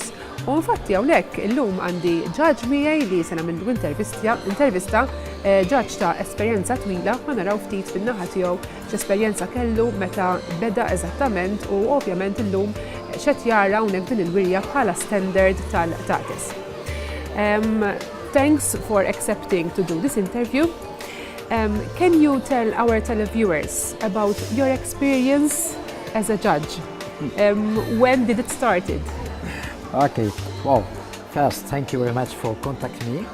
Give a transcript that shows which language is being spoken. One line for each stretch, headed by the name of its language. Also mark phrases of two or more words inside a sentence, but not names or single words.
Maltese: U infatti hawnhekk illum għandi judge miegħi li se nagħmlu intervista judge ta' esperjenza twila ma naraw ftit fin-naħa tiegħu x'esperjenza kellu meta beda eżattament u ovvjament illum x'qed jara hawnhekk din il-wirja bħala standard tal-qtates.
English: Thanks for accepting to do this interview. Can you tell our televiewers about your experience as a judge? When did it started? Okay, well, first, thank you very much for contacting me.